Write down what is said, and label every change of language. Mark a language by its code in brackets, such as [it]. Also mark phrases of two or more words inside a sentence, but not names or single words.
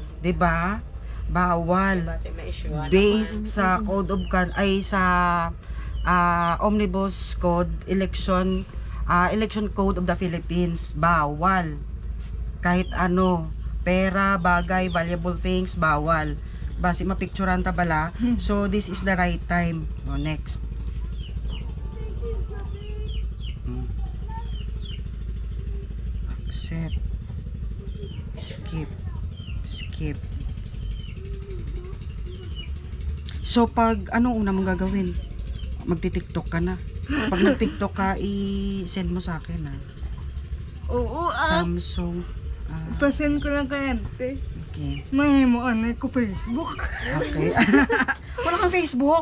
[tl] 'Di ba? Bawal. [hil] Base ma-issue. [en] Based sa Code of sa Omnibus Code, Election Code of the Philippines. Bawal. [tl] Kahit ano, pera, bagay, [en] valuable things, [tl] bawal. [hil] Base mapicturean ta bala. [en] So, this is the right time. Next. Accept. Skip. [tl] So pag anong una mong gagawin? Magti-TikTok ka na. Pag nag-TikTok ka, i-send mo sa akin ha. Oo, Samsung. [hil] Pasen ko lang kay ante. [en] Okay. [hil] May mo anay ko Facebook. [tl] Okay. Wala kang Facebook?